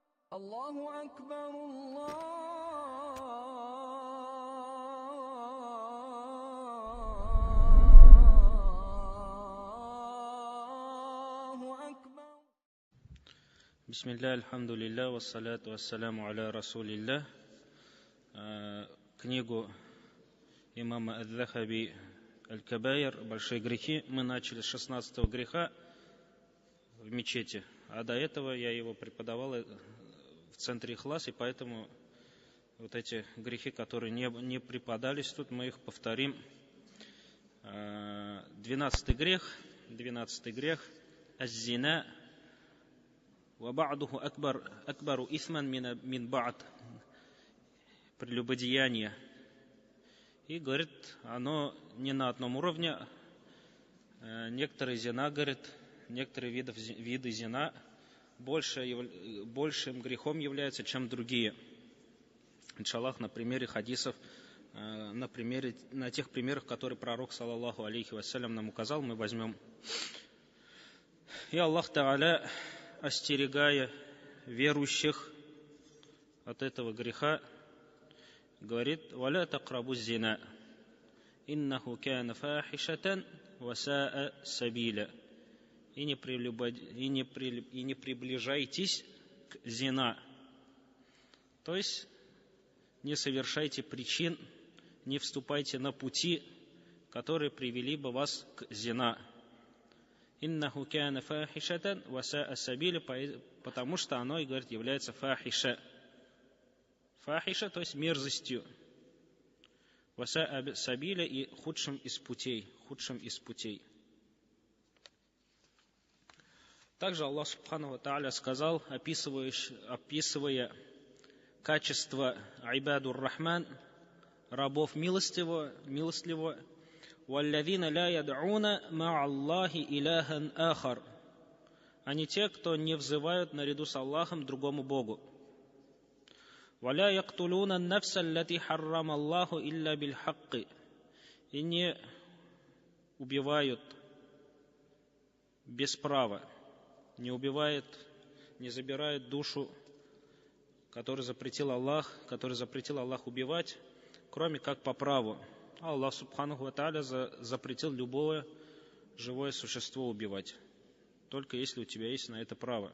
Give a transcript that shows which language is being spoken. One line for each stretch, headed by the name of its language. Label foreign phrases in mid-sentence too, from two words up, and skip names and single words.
Arabic: الله أكبر الله أكبر. بسم الله, الحمد لله، والصلاة والسلام على رسول الله.
Russian: Книгу имама Ад-Дахаби Аль-Кабаир «Большие грехи» мы начали с 16-го греха в мечети, а до этого я его преподавал в центре Ихлас, и поэтому вот эти грехи, которые не преподались, тут мы их повторим.
Arabic: 12-й грех «الزنا وبعضه أكبر إثما من بعض»,
Russian: прелюбодеяние. И, говорит, оно не на одном уровне. Некоторые зина, говорит, некоторые виды зина большим грехом являются, чем другие. Иншаллах, на примере хадисов, на тех примерах, которые пророк,
Arabic: صلى الله عليه وسلم,
Russian: нам указал, мы возьмем. И Аллах Та'аля, остерегая верующих от этого греха, говорит:
Arabic: «ولا تقربوا الزنا، إنه كان فاحشة وساء سبيلا».
Russian: И не приближайтесь к зина. То есть не совершайте причин, не вступайте на пути, которые привели бы вас к зина.
Arabic: إنه كان فاحشة وساء سبيلا,
Russian: потому что оно, и говорит, является фахиша. Фахиша, то есть мерзостью.
Arabic: وساء سبيلا,
Russian: и худшим из путей. Также Аллах
Arabic: سبحانه وتعالى
Russian: сказал, описывая качество
Arabic: عباد الرحمن,
Russian: рабов милостливого:
Arabic: «والذين لا يدعون مع الله إلها آخر»,
Russian: они те, кто не взывают наряду с Аллахом другому Богу.
Arabic: «ولا يقتلون النفس التي حرم الله إلا بالحق»,
Russian: и не убивают без права, не убивает, не забирает душу, которую запретил Аллах убивать, кроме как по праву. Аллах
Arabic: سبحانه وتعالى
Russian: запретил любое живое существо убивать, только если у тебя есть на это право.